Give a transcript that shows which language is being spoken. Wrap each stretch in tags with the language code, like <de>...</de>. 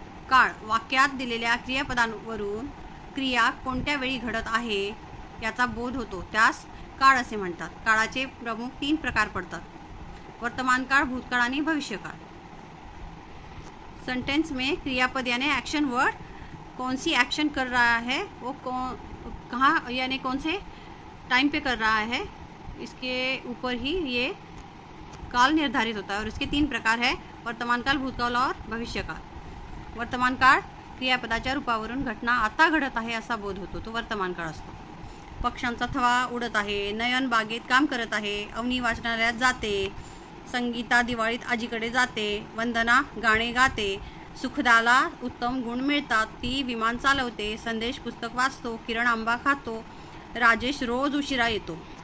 <mr>काळ वाक्यात दिलेल्या क्रियापदांवरून क्रिया कोणत्या वेळी घडत आहे याचा बोध होतो, त्यास काळ असे म्हणतात. काळाचे प्रमुख 3 प्रकार पडतात: वर्तमान काळ, भूतकाळ आणि भविष्यकाळ.</mr> <hi>सेंटेंस में क्रियापद यानी एक्शन वर्ड कौन सी एक्शन कर रहा है, वो कहाँ यानी कौन से टाइम पे कर रहा है, इसके ऊपर ही ये काल निर्धारित होता है. और इसके 3 प्रकार है: वर्तमान काल, भूतकाळ और भविष्यकाळ.</hi> <mr>वर्तमान काळ क्रियापदाच्या रूपावरून घटना आता घडत आहे असा बोध होतो, तो वर्तमान काळ असतो. पक्ष्यांचा थवा उडत आहे, नयन बागेत काम करत आहे, अवनी वाचनालयात जाते, संगीता दिवाळीत आजीकडे जाते, वंदना गाणे गाते, सुखदाला उत्तम गुण मिळतात, ती विमान चालवते, संदेश पुस्तक वाचतो, किरण आंबा खातो, राजेश रोज उशिरा येतो.</mr>